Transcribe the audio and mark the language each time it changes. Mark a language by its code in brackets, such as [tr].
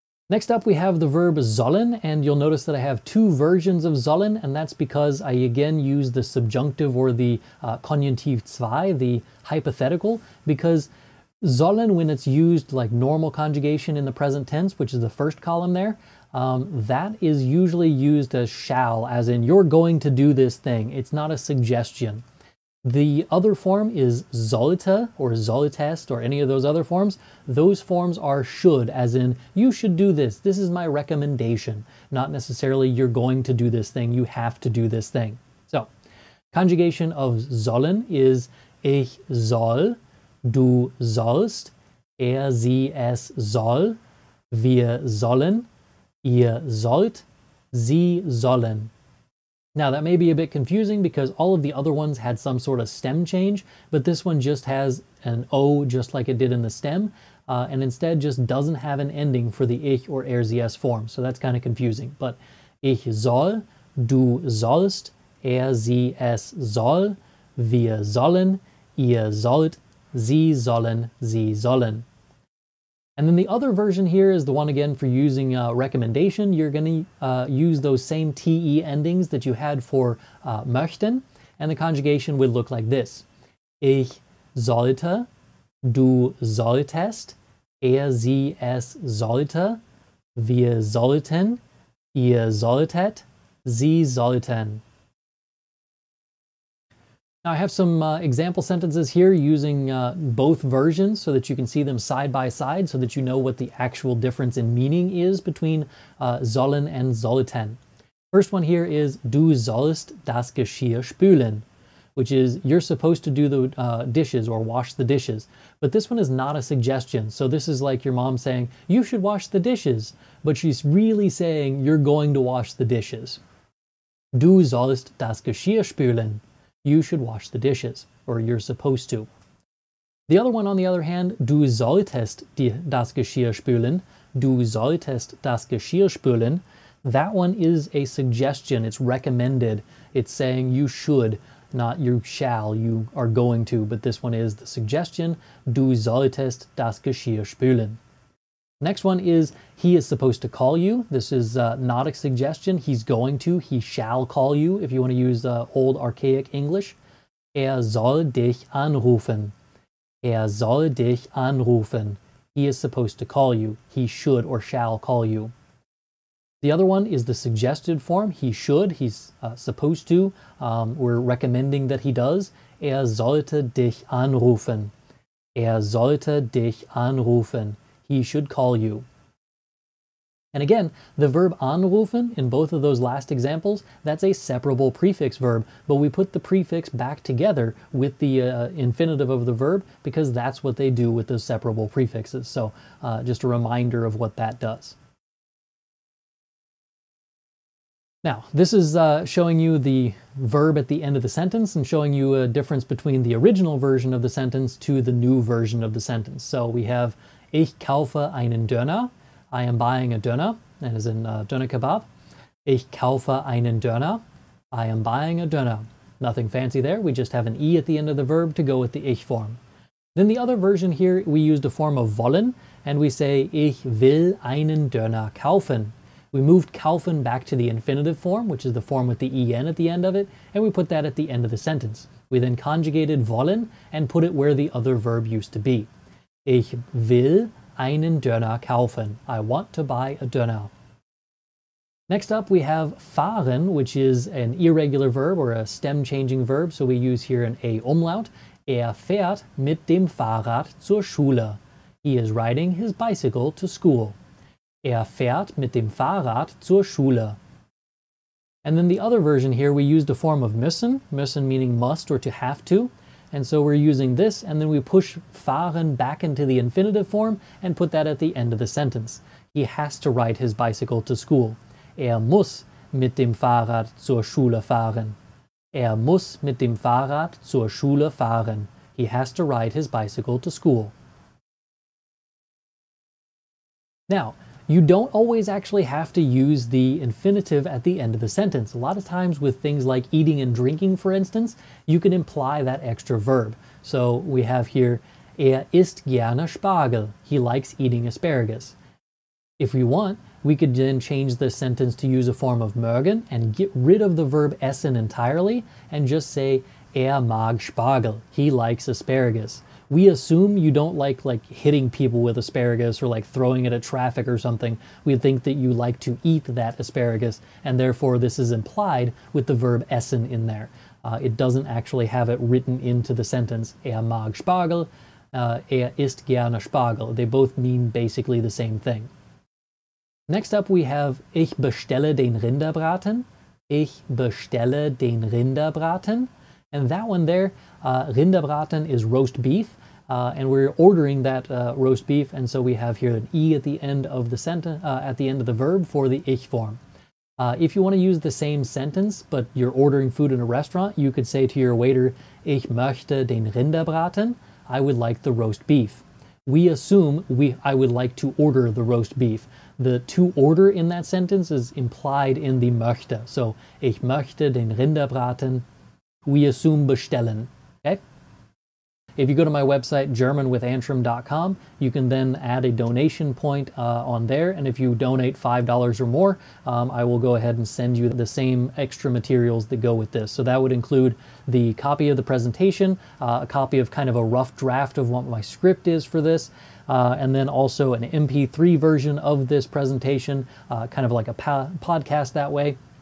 [en] Next up, we have the verb sollen, and you'll notice that I have two versions of sollen, and that's because I again use the subjunctive or the Konjunktiv 2, the hypothetical, because sollen, when it's used like normal conjugation in the present tense, which is the first column there, that is usually used as shall, as in you're going to do this thing. It's not a suggestion. The other form is sollte or solltest or any of those other forms. Those forms are should, as in you should do this. This is my recommendation. Not necessarily you're going to do this thing. You have to do this thing. So conjugation of sollen is [de] ich soll, du sollst, sie, es soll, wir sollen, ihr sollt, sie sollen. [en] Now that may be a bit confusing because all of the other ones had some sort of stem change, but this one just has an O just like it did in the stem, and instead just doesn't have an ending for the ich or sie, es form. So that's kind of confusing. [de] But ich soll, du sollst, sie, es soll, wir sollen, ihr sollt, sie sollen, sie sollen. [en] And then the other version here is the one again for using recommendation. You're going to use those same te endings that you had for möchten, and the conjugation would look like this. [de] Ich sollte, du solltest, sie, es sollte, wir sollten, ihr solltet, sie sollten. [en] Now I have some example sentences here using both versions so that you can see them side by side so that you know what the actual difference in meaning is between sollen and sollten. First one here is [de] du sollst das Geschirr spülen, [en] which is you're supposed to do the dishes or wash the dishes. But this one is not a suggestion. So this is like your mom saying, you should wash the dishes. But she's really saying you're going to wash the dishes. [de] Du sollst das Geschirr spülen. [en] You should wash the dishes, or you're supposed to. The other one, on the other hand, [de] du solltest das Geschirr spülen. Du solltest das Geschirr spülen. [en] That one is a suggestion. It's recommended. It's saying you should, not you shall, you are going to. But this one is the suggestion. [de] Du solltest das Geschirr spülen. [en] Next one is he is supposed to call you. This is not a suggestion. He's going to. He shall call you if you want to use old archaic English. [de] Soll dich anrufen. Soll dich anrufen. [en] He is supposed to call you. He should or shall call you. The other one is the suggested form. He should. He's supposed to. We're recommending that he does. [de] Sollte dich anrufen. Sollte dich anrufen. [en] He should call you. And again, the verb anrufen in both of those last examples, that's a separable prefix verb, but we put the prefix back together with the infinitive of the verb because that's what they do with those separable prefixes. So just a reminder of what that does. Now, this is showing you the verb at the end of the sentence and showing you a difference between the original version of the sentence to the new version of the sentence. So we have [de] Ich kaufe einen Döner. [en] I am buying a Döner, that is in Döner Kebab. [de] Ich kaufe einen Döner. [en] I am buying a Döner. Nothing fancy there, we just have an E at the end of the verb to go with the Ich form. Then the other version here, we used a form of wollen, and we say [de] Ich will einen Döner kaufen. [en] We moved kaufen back to the infinitive form, which is the form with the en at the end of it, and we put that at the end of the sentence. We then conjugated wollen and put it where the other verb used to be. [de] Ich will einen Döner kaufen. [en] I want to buy a Döner. Next up we have fahren, which is an irregular verb or a stem-changing verb, so we use here an a umlaut. [de] Fährt mit dem Fahrrad zur Schule. [en] He is riding his bicycle to school. [de] Fährt mit dem Fahrrad zur Schule. [en] And then the other version here, we used a form of müssen meaning must or to have to. And so we're using this, and then we push fahren back into the infinitive form and put that at the end of the sentence. He has to ride his bicycle to school. [de] Muss mit dem Fahrrad zur Schule fahren. Muss mit dem Fahrrad zur Schule fahren. [en] He has to ride his bicycle to school. Now, you don't always actually have to use the infinitive at the end of the sentence. A lot of times with things like eating and drinking, for instance, you can imply that extra verb. So we have here, [de] isst gerne Spargel. [en] He likes eating asparagus. If we want, we could then change the sentence to use a form of mögen and get rid of the verb essen entirely and just say, [de] mag Spargel. [en] He likes asparagus. We assume you don't like hitting people with asparagus or like throwing it at traffic or something. We think that you like to eat that asparagus, and therefore this is implied with the verb essen in there. It doesn't actually have it written into the sentence. [de] Mag Spargel, isst gerne Spargel. [en] They both mean basically the same thing. Next up we have [de] Ich bestelle den Rinderbraten. Ich bestelle den Rinderbraten. [en] And that one there, Rinderbraten is roast beef, and we're ordering that roast beef, and so we have here an E at the end of the sentence, at the end of the verb for the Ich form. If you want to use the same sentence, but you're ordering food in a restaurant, you could say to your waiter, [de] Ich möchte den Rinderbraten. [en] I would like the roast beef. We assume I would like to order the roast beef. The to order in that sentence is implied in the möchte. [de] So, Ich möchte den Rinderbraten. [en] We assume bestellen. Okay? If you go to my website, germanwithantrim.com, you can then add a donation point on there, and if you donate $5 or more, I will go ahead and send you the same extra materials that go with this. So that would include the copy of the presentation, a copy of kind of a rough draft of what my script is for this, and then also an MP3 version of this presentation, kind of like a podcast that way.